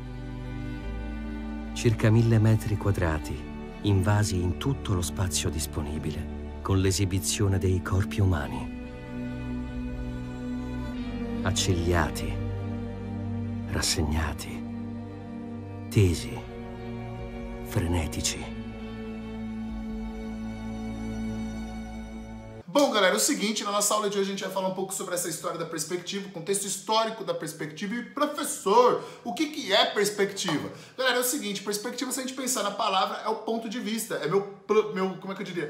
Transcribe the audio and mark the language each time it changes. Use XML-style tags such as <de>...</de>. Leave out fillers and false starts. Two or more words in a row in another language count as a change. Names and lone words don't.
<it>Circa 1000 metri quadrati invasi in tutto lo spazio disponibile con l'esibizione dei corpi umani. Accigliati, rassegnati, tesi, frenetici.</it> <pt>Bom, galera, é o seguinte, na nossa aula de hoje a gente vai falar um pouco sobre essa história da perspectiva, o contexto histórico da perspectiva e, professor, o que é perspectiva? Galera, é o seguinte, perspectiva, se a gente pensar na palavra, é o ponto de vista, é como é que eu diria?</pt>